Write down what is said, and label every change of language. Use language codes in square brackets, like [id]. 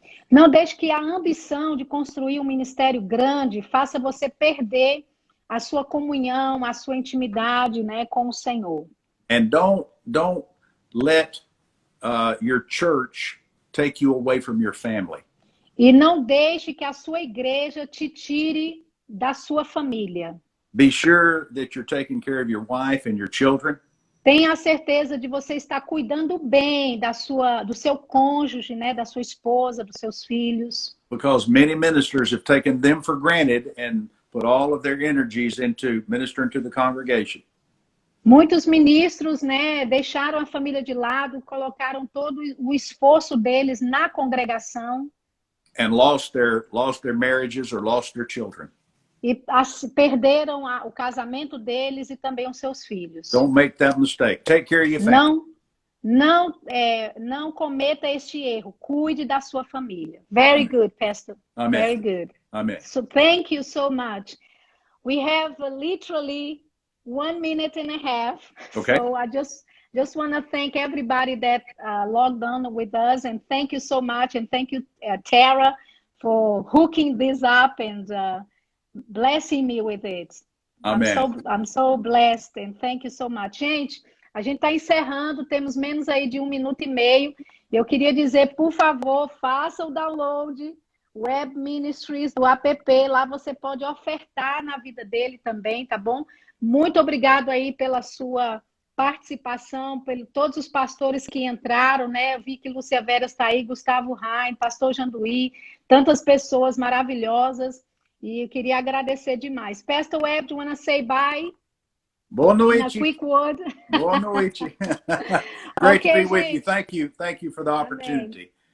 [pt] Não deixe que a ambição de construir um ministério grande faça você perder a sua comunhão, a sua intimidade, né, com o Senhor. [en] And don't let your church take you away from your family. [pt] E não deixe que a sua igreja te tire da sua família. [en] Be sure that you're taking care of your wife and your children. [pt] Tenha a certeza de você estar cuidando bem do seu cônjuge, né, da sua esposa, dos seus filhos. [en] Because many ministers have taken them for granted and put all of their energies into ministering to the congregation. [pt] Muitos ministros, né, deixaram a família de lado, colocaram todo o esforço deles na congregação [en] And lost their marriages or lost their children. [pt] e perderam o casamento deles e também os seus filhos. [en] Don't make that mistake. Take care of your family. [pt] Não cometa este erro. Cuide da sua família. [en] Very good, Pastor. Amen. Very good. Amen. So thank you so much. We have literally 1 minute and a half. Okay. So I just want to thank everybody that logged on with us, and thank you so much, and thank you, Tara, for hooking this up and blessing me with it. Amen. I'm so blessed, and thank you so much. [pt] Gente, a gente está encerrando, temos menos aí de 1 minuto e meio. Eu queria dizer, por favor, faça o download, Web Ministries, do app, lá você pode ofertar na vida dele também, tá bom? Muito obrigado aí pela sua participação, por todos os pastores que entraram, né? Eu vi que Lúcia Vera está aí, Gustavo Raim, pastor Janduí, tantas pessoas maravilhosas, e eu queria agradecer demais. [en] Pastor Webb, do you want to say bye? [pt] Boa noite. [en] In a quick word. [pt] Boa noite. [en] Great Okay, to be with [pt] gente. [en] you. Thank you for the opportunity.